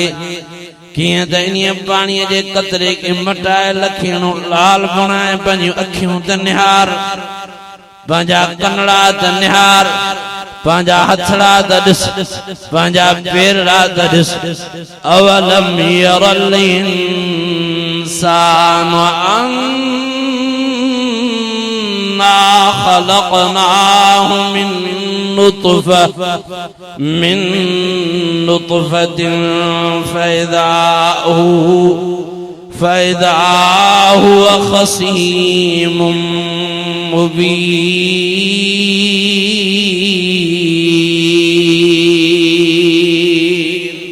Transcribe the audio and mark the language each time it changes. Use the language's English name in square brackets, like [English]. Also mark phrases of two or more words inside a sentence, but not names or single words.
[Sindhi] कीअं त इन्हीअ पाणीअ जे कतरे खे मटाए लखीणो लाल बणाए, पंहिंजूं अखियूं त निहार, पंहिंजा कनड़ा त निहार, पंहिंजा हथड़ा त ॾिस, पंहिंजा पेरड़ा त ॾिस। [Arabic] أولم ير الإنسان أنا خلقناه من نطفة فإذا هو خصيم مبين.